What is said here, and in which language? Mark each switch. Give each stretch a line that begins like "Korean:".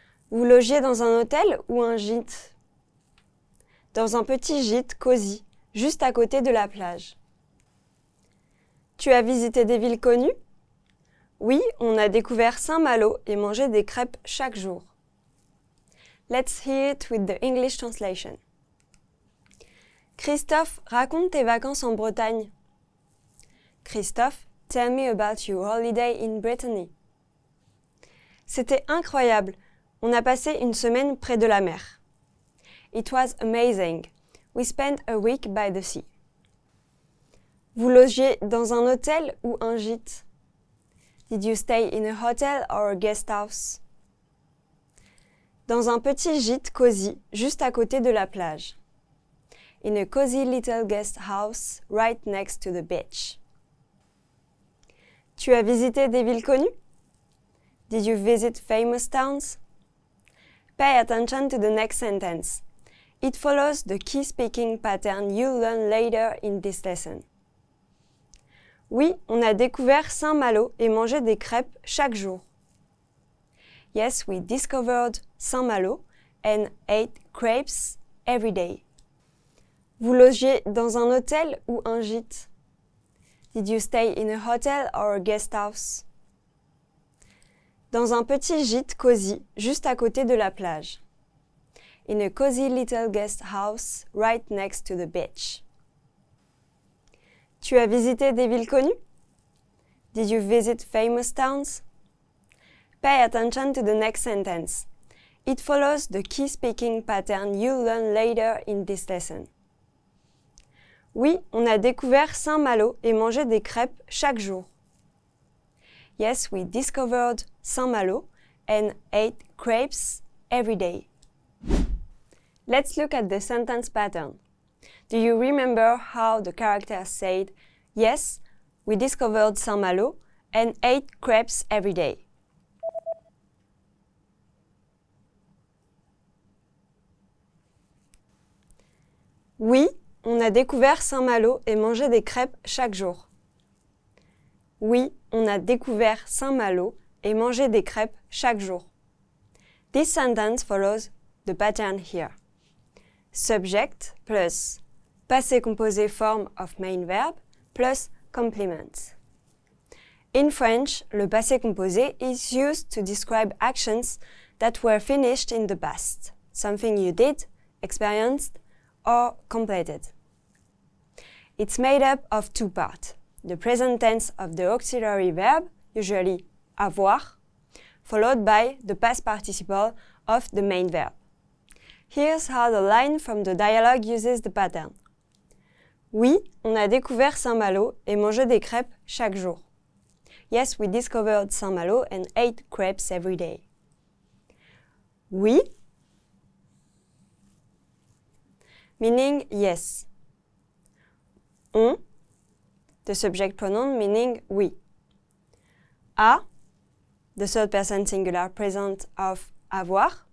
French: Vous logiez dans un hôtel ou un gîte? Dans un petit gîte cosy, juste à côté de la plage. Tu as visité des villes connues? Oui, on a découvert Saint-Malo et mangé des crêpes chaque jour.
English: Let's hear it with the English translation.
French: Christophe, raconte tes vacances en Bretagne.
English: Christophe, tell me about your holiday in Brittany.
French: C'était incroyable. On a passé une semaine près de la mer.
English: It was amazing. We spent a week by the sea.
French: Vous logiez dans un hôtel ou un gîte?
English: Did you stay in a hotel or a guest house?
French: Dans un petit gîte cosy, juste à côté de la plage.
English: In a cozy little guest house right next to the beach.
French: Tu as visité des villes connues?
English: Did you visit famous towns? Pay attention to the next sentence. It follows the key speaking pattern you'll learn later in this lesson.
French: Oui, on a découvert Saint-Malo et mangé des crêpes chaque jour.
English: Yes, we discovered Saint-Malo and ate crepes every day.
French: Vous logiez dans un hôtel ou un gîte?
English: Did you stay in a hotel or a guest house?
French: Dans un petit gîte cosy, juste à côté de la plage.
English: In a cozy little guest house right next to the beach.
French: Tu as visité des villes connues?
English: Did you visit famous towns? Pay attention to the next sentence. It follows the key speaking pattern you'll learn later in this lesson.
French: Oui, on a découvert Saint-Malo et mangé des crêpes chaque jour.
English: Yes, we discovered Saint-Malo and ate crepes every day. Let's look at the sentence pattern. Do you remember how the character said, yes, we discovered Saint-Malo and ate crepes every day?
French: Oui, on a découvert Saint-Malo et mangé des crêpes chaque jour. Oui, on a découvert Saint-Malo et mangé des crêpes chaque jour.
English: This sentence follows the pattern here. Subject plus passé composé form of main verb plus complement. In French, le passé composé is used to describe actions that were finished in the past, something you did, experienced, or completed. It's made up of two parts, the present tense of the auxiliary verb, usually avoir, followed by the past participle of the main verb. Here's how the line from the dialogue uses the pattern.
French: Oui, on a découvert Saint-Malo et mangé des crêpes chaque jour.
English: Yes, we discovered Saint-Malo and ate crepes every day. Oui, meaning yes. On, the subject pronoun meaning we. A, the third person singular present of avoir.